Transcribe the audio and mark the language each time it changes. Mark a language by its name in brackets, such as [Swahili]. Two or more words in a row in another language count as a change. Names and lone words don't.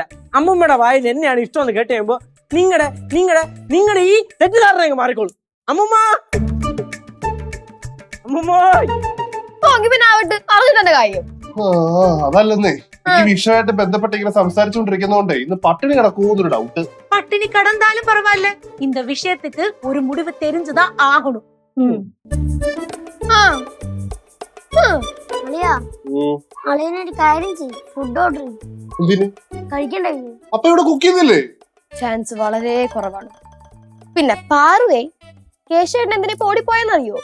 [Malayalam] അമ്മൂമ്മയുടെ വായിൽ എന്നെയാണ് ഇഷ്ടമെന്ന് കേട്ട് കഴിയുമ്പോ നിങ്ങളുടെ ഈ തെറ്റിദ്ധാരണ മാറിക്കോളും. അമ്മൂമ്മ അതല്ലെന്നേ, ഈ വിഷയമായിട്ട് ബന്ധപ്പെട്ട് ഇങ്ങനെ സംസാരിച്ചുകൊണ്ടിരിക്കുന്നോണ്ടേ ഇന്ന് പട്ടിണി കിടക്കുന്നൊരു ഡൗട്ട്. [Tamil] பட்டினி கடந்தாலும் பரவாயில்ல, இந்த விஷயத்துக்கு ஒரு முடிவு தெரிஞ்சுதான் ஆகணும். [Malayalam] അളിയനൊരു കാര്യം ചെയ്യും, [English] food order [Malayalam] കഴിക്കണ്ടേ? അപ്പൊ ഇവിടെ കുക്ക് ചെയ്യുന്നില്ലേ? ചാൻസ് വളരെ കുറവാണ്. പിന്നെ പാറുവേ, കേശവേട്ടൻ എന്തിനാ ഓടിപ്പോയെന്നറിയോ?